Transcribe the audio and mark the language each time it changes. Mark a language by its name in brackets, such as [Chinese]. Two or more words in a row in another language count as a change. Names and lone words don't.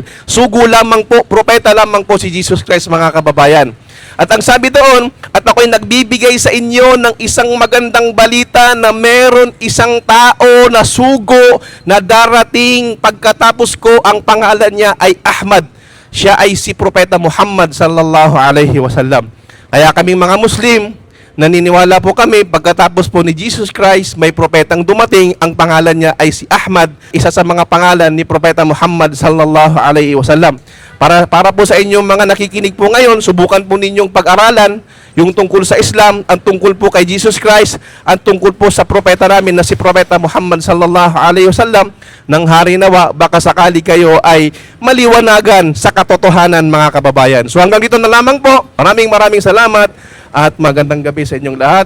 [Filipino] Sugo lamang po, propeta lamang po si Jesus Christ, mga kababayan. At ang sabi doon, at ako'y nagbibigay sa inyo ng isang magandang balita na meron isang tao na sugo na darating pagkatapos ko, ang pangalan niya ay Ahmad. Siya ay si Propeta Muhammad [Arabic] صلى الله عليه وسلم. [Filipino] Kaya kaming mga Muslim, naniniwala po kami, pagkatapos po ni Jesus Christ, may propetang dumating, ang pangalan niya ay si Ahmad, isa sa mga pangalan ni Propeta Muhammad [Arabic] صلى الله عليه وسلم. [Filipino] Para po sa inyong mga nakikinig po ngayon, subukan po ninyong pag-aralan yung tungkol sa Islam, ang tungkol po kay Jesus Christ, ang tungkol po sa propeta namin na si Propeta Muhammad [Arabic] صلى الله عليه وسلم. [Filipino] Nang hari nawa, baka sakali kayo ay maliwanagan sa katotohanan, mga kababayan. So hanggang dito na lamang po. Maraming salamat at magandang gabi sa inyong lahat.